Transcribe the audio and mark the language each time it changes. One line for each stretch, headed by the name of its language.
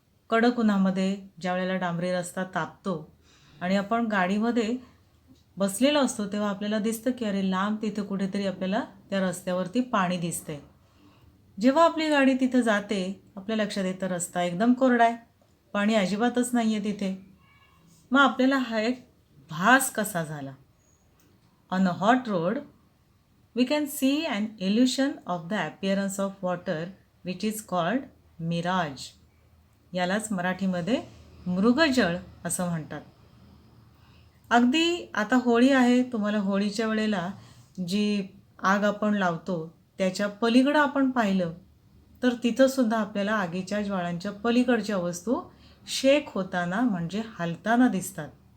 Marathi: कडक उन्हामध्ये ज्या वेळेला डांबरी रस्ता तापतो आणि आपण गाडीमध्ये बसलेलो असतो तेव्हा आपल्याला दिसतं की अरे लांब तिथे कुठेतरी आपल्याला त्या रस्त्यावरती पाणी दिसतंय. जेव्हा आपली गाडी तिथं जाते आपल्या लक्षात येतं रस्ता एकदम कोरडा आहे, पाणी अजिबातच नाही आहे तिथे. मग आपल्याला हा एक भास कसा झाला?
English: On a hot road we can see an illusion of the appearance of water which is called mirage.
Marathi: यालाच मराठीमध्ये मृगजळ असं म्हणतात. अगदी आता होळी आहे, तुम्हाला होळीच्या वेळेला जी आग आपण लावतो त्याच्या पलीकडं आपण पाहिलं तर तिथंसुद्धा आपल्याला आगीच्या ज्वाळांच्या पलीकडच्या वस्तू शेक होताना म्हणजे हलताना दिसतात.